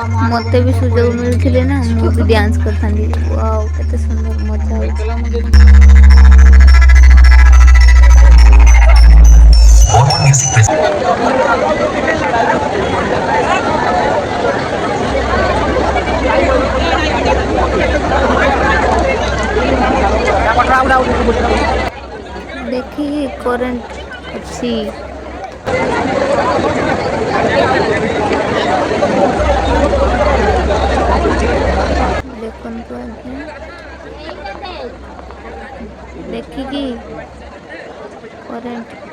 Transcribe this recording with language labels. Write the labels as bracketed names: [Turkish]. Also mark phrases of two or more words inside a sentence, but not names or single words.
[Odia] ମତେ ବି ସୁଯୋଗ ମିଳିଥିଲେ ନା ମୁଁ ବି ଡ୍ୟାନ୍ସ କରିଥାନ୍ତି। ୱାଓ କେତେ ସୁନ୍ଦର ମଜା ହଉଛି। [English] और One Music present. [Odia] ଦେଖିକି କରେଣ୍ଟ ଅଛି। ଦେଖନ୍ତୁ ଆଜ୍ଞା ଦେଖିକି କରେଣ୍ଟ